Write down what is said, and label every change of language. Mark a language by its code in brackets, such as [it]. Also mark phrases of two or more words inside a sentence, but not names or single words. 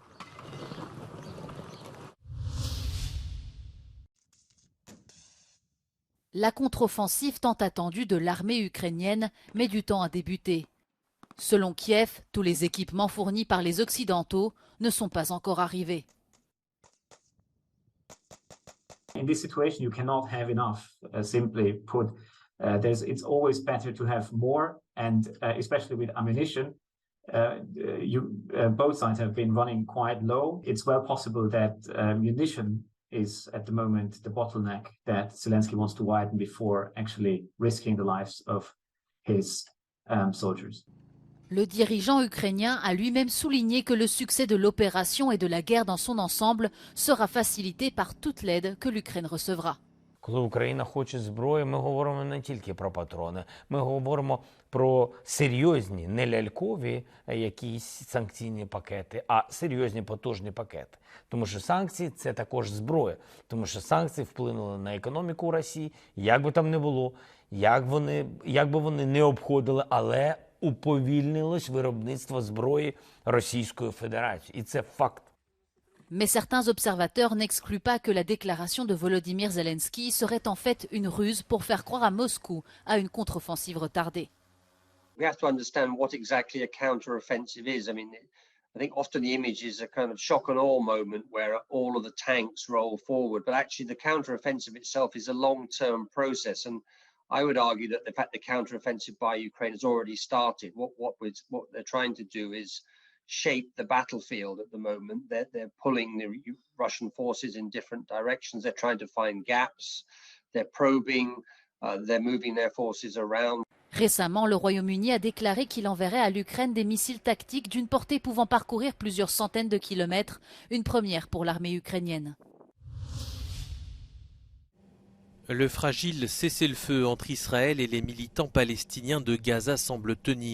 [fr] La contre-offensive tant attendue de l'armée ukrainienne met du temps à débuter. Selon Kiev, tous les équipements fournis par les Occidentaux ne sont pas encore arrivés. [en] In this situation, you cannot have enough. Simply put, it's always better to have more, and especially with ammunition, both sides have been running quite low. It's well possible that munition is at the moment the bottleneck that Zelensky wants to widen before actually risking the lives of his soldiers. [fr] Le dirigeant ukrainien a lui-même souligné que le succès de l'opération et de la guerre dans son ensemble sera facilité par toute l'aide que l'Ukraine recevra. [uk] Коли Україна хоче зброї, ми говоримо не тільки про патрони, ми говоримо про серйозні, не лялькові якісь санкційні пакети, а серйозні потужні пакети. Тому що санкції – це також зброя, тому що санкції вплинули на економіку Росії, як би там не було, як би вони не обходили, але уповільнилось виробництво зброї Російської Федерації. І це факт. [fr] Mais certains observateurs n'excluent pas que la déclaration de Volodymyr Zelensky serait en fait une ruse pour faire croire à Moscou à une contre-offensive retardée. [en] We have to understand what exactly a counter-offensive is. I mean, I think often the image is a kind of shock and awe moment where all of the tanks roll forward, but actually the counter-offensive itself is a long-term process. And I would argue that the fact the counter-offensive by Ukraine has already started. What they're trying to do is shape the battlefield at the moment. They're pulling the Russian forces in different directions. They're trying to find gaps. They're probing. They're moving their forces around. [fr] Récemment, le Royaume-Uni a déclaré qu'il enverrait à l'Ukraine des missiles tactiques d'une portée pouvant parcourir plusieurs centaines de kilomètres, une première pour l'armée ukrainienne. Le fragile cessez-le-feu entre Israël et les militants palestiniens de Gaza semble tenir.